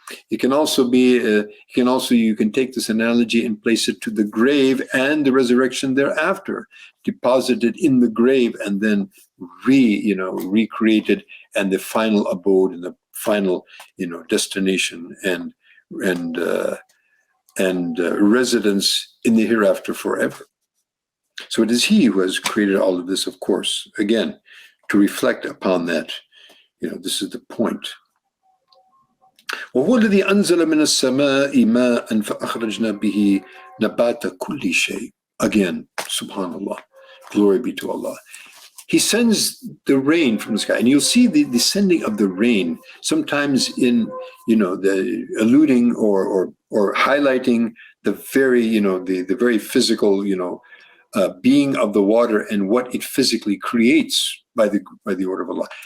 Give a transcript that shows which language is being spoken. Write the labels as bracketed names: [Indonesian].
[English] It can also be, you can take this analogy and place it to the grave and the resurrection thereafter, deposited in the grave and then recreated, and the final abode and the final, destination and residence in the hereafter forever. So it is He who has created all of this, of course. Again, to reflect upon that, this is the point. [Arabic] وهو الذي أنزل من السماء ماء فأخرجنا به نبات كل شيء. [English] Again, subhanallah, glory be to Allah. He sends the rain from the sky, and you'll see the descending of the rain sometimes in, the alluding or highlighting the very, the very physical, being of the water and what it physically creates by the order of Allah.